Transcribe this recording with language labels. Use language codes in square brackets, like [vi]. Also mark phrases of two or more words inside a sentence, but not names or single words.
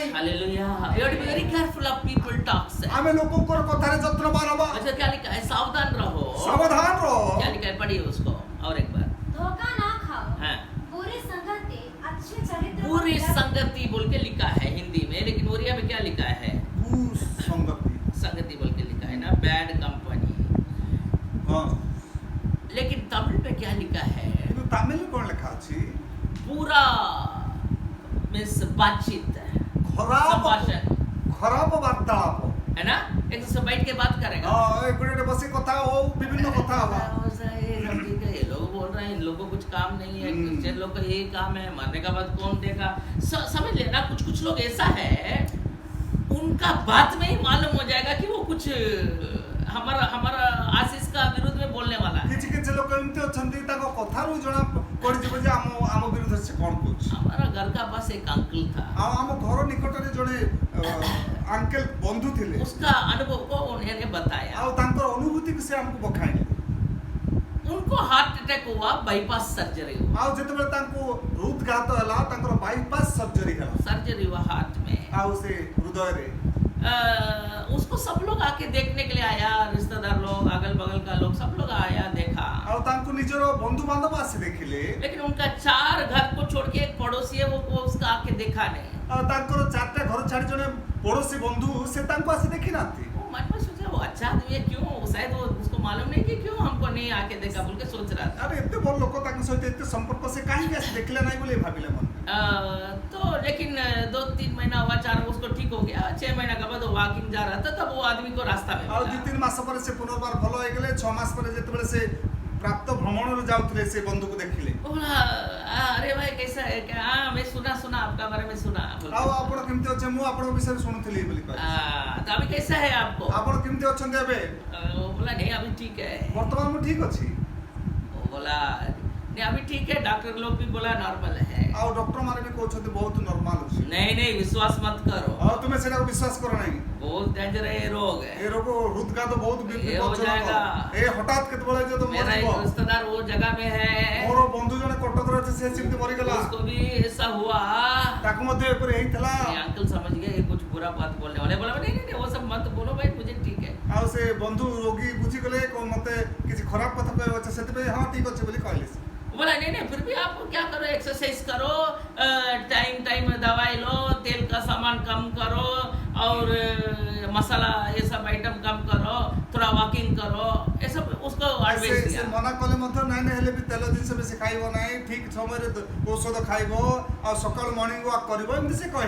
[en] Hallelujah. You have to be very careful of people talks. [or] ଆମେ ଲୋକଙ୍କର କଥାରେ ଯତ୍ନବାନ ହବା। [hi] अच्छा क्या लिखा है? सावधान रहो। [or] ସାବଧାନ ରହ। [hi] क्या लिखा है? पढ़िए उसको और एक बार। धोखा ना खाओ, हाँ। बुरी संगति अच्छे चरित्र को पूरी त्याग- संगति बोल के लिखा है हिंदी में, लेकिन ओरिया में क्या लिखा है? कुसंगति। संगति बोल के लिखा है ना, [en] bad company. [or] ହଁ, [hi] लेकिन तमिल में क्या लिखा है? [or] କିନ୍ତୁ ତାମିଲରେ କଣ ଲେଖା ଅଛି? [hi] पूरा मीन्स बातचीत, [or] ଖରାପ [hi] संभाषण [or] ଖରାପ ବାର୍ତ୍ତାଳାପ। [hi] है ना, एक दूसरे बैठ के बात करेगा। [or] ହଁ, ଏଗୁଡେ ବସି କଥା ହଉ, ବିଭିନ୍ନ କଥା ହବା। [hi] ये लोग बोल रहे हैं, इन लोगों को कुछ काम नहीं है, क्रिश्चियन लोग का यही काम है, मरने का बाद कौन देगा। समझ लेना, कुछ लोग ऐसा है, उनका बात में ही मालूम हो जाएगा कि वो कुछ हमारा आशीष का विरुद्ध में बोलने वाला है। [or] କିଛି କିଛି ଲୋକ ଏମିତି ଅଛନ୍ତି, ତାଙ୍କ କଥାରୁ ଜଣା ପଡିଯିବ ଯେ ଆମ ବିରୁଦ୍ଧରେ ସେ କଣ କହୁଛି। [hi] हमारा घर का पास एक अंकल था, [or] ଆଉ ଆମ ଘର ନିକଟରେ ଜଣେ ଆଙ୍କେଲ ବନ୍ଧୁ ଥିଲେ। [hi] उसका अनुभव को उन्होंने बताया। [or] ଆଉ ତାଙ୍କର ଅନୁଭୂତିକୁ ସେ ଆମକୁ ବଖାଇଲେ। [hi] उनको [en] heart attack [hi] हुआ, [en] bypass surgery [hi] हुआ। [or] ଆଉ ଯେତେବେଳେ ତାଙ୍କୁ ହୃଦଘାତ ହେଲା, ତାଙ୍କର [en] bypass surgery [or] ହେଲା। [hi] सर्जरी हुआ हार्ट में। [or] ଆଉ ସେ ହୃଦୟରେ [hi] उसको सब लोग आके देखने के लिए आया, रिश्तेदार लोग, अगल बगल का लोग, सब लोग आया, देखा। [or] ଆଉ ତାଙ୍କୁ ନିଜର ବନ୍ଧୁ ବାନ୍ଧବ ଆସି ଦେଖିଲେ। [hi] लेकिन उनका 4 घर को छोड़ के एक पड़ोसी है, वो उसका आके देखा नहीं। [or] ଆଉ ତାଙ୍କର 4ଟା ଘର ଛାଡି ଜଣେ ପଡୋଶୀ ବନ୍ଧୁ ସେ ତାଙ୍କୁ ଆସି ଦେଖି ନାହାନ୍ତି। [hi] वो मन में सोचा वो अच्छा आदमी है, क्यों शायद वो उसको मालूम नहीं कि क्यों हमको नहीं आके देखा बोल के सोच रहा था। [or] ଆରେ ଏତେ ଭଲ ଲୋକ, ତାଙ୍କ ସହିତ ଏତେ ସମ୍ପର୍କ, ସେ କାହିଁକି ଆସି ଦେଖିଲେ ନାହିଁ ବୋଲି ଭାବିଲେ ମନ। [hi] तो लेकिन 2-3 महीना हुआ, 4 उसको ठीक हो गया। 6 महीना के बाद वो वॉकिंग जा रहा था, तब वो आदमी को रास्ता में [or] ଆଉ [hi] मिला। [or] 2-3 ମାସ ପରେ ସେ ପୁନର୍ବାର ଭଲ ହେଇଗଲେ। 6 ମାସ ପରେ ଯେତେବେଳେ ସେ ପ୍ରାପ୍ତ ଭ୍ରମଣରେ ଯାଉଥିଲେ, ସେ ବନ୍ଧୁକୁ ଦେଖିଲେ। [hi] वो बोला, अरे भाई कैसा है क्या? हाँ मैं सुना आपका बारे में सुना बोल के। [or] ଆଉ ଆପଣ କେମିତି ଅଛନ୍ତି? ମୁଁ ଆପଣଙ୍କ ବିଷୟରେ ଶୁଣୁଥିଲି ବୋଲି କହିଲେ। [hi] तो अभी कैसा है आपको? [or] ଆପଣ କେମିତି ଅଛନ୍ତି ଏବେ? [hi] वो बोला नहीं अभी ठीक है। [or] ବର୍ତ୍ତମାନ ମୁଁ ଠିକ ଅଛି। [hi] वो बोला नहीं अभी ठीक है, डॉक्टर लोग भी बोला नॉर्मल है। [or] ଆଉ ଡକ୍ଟର ମାନେ ବି କହୁଛନ୍ତି ବହୁତ ନର୍ମାଲ ଅଛି। [hi] नहीं विश्वास मत करो, [or] ଆଉ ତୁମେ ସେଟାକୁ ବିଶ୍ୱାସ କର ନାହିଁ। [hi] बहुत डेंजर है ये रोग [or] ଏ [hi] है। [or] ରୋଗ ହୃଦଘାତ ବହୁତ [hi] ଏ हो जाएगा। [or] ଏ ହଠାତ୍ କେତେବେଳେ ଯେ ତମେ [hi] मेरा [or] ମରିଯିବ। [hi] एक रिश्तेदार वो जगह में है, [or] ମୋର ବନ୍ଧୁ ଜଣେ କଟକରେ ଅଛି, ସେ ସେମିତି ମରିଗଲା। [hi] उसको भी ऐसा हुआ। [or] ତାକୁ ମଧ୍ୟ ଏପରି ହେଇଥିଲା। [hi] ये अंकल समझ गए ये कुछ बुरा बात बोलने वाले। बोला नहीं वो सब मत बोलो भाई, मुझे ठीक है। [or] ଆଉ ସେ ବନ୍ଧୁ ରୋଗୀ ବୁଝିଗଲେ, ମତେ କିଛି ଖରାପ କଥା କହିବାର ଅଛି, ସେଥିପାଇଁ ହଁ ଠିକ ଅଛି ବୋଲି କହିଲେ। [hi] बोला नहीं फिर भी आप क्या करो, एक्सरसाइज करो, टाइम दवाई लो, तेल का सामान कम करो और मसाला ये सब आइटम कम करो, थोड़ा वॉकिंग करो, ये सब उसको एडवाइस [or] ସେ [hi] दिया। [or] ମନା କଲେ ମଧ୍ୟ ନାଇଁ ହେଲେ ବି ତେଲ ଜିନିଷ ବେଶୀ ଖାଇବ ନାହିଁ, ଠିକ ସମୟରେ ଔଷଧ ଖାଇବ, ଆଉ ସକାଳୁ [en] morning walk [or] କରିବ, ଏମିତି ସେ କହିଲେ।